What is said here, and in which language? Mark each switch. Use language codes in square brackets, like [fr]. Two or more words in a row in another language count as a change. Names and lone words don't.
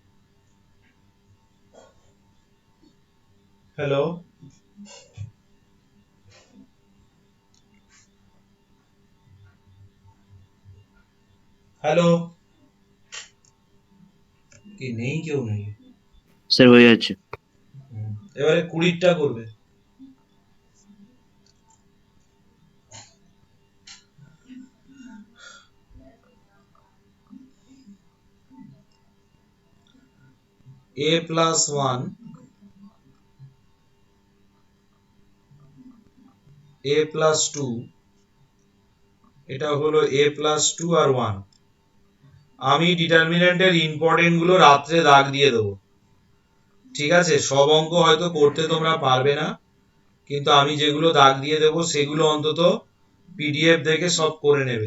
[bn] হ্যালো, হ্যালো, কি নেই, কেউ নেই? স্যার হয়ে যাচ্ছে। এবারে 20টা করবে। [en] a plus 1, a plus 2, [bn] এটা হলো [en] a plus 2 [bn] আর 1। আমি ডিটারমিনেন্টের ইম্পর্টেন্ট গুলো রাত্রে দাগ দিয়ে দেবো, ঠিক আছে? সব অঙ্ক হয়তো করতে তোমরা পারবে না, কিন্তু আমি যেগুলো দাগ দিয়ে দেবো সেগুলো অন্তত পিডিএফ দেখে সব করে নেবে।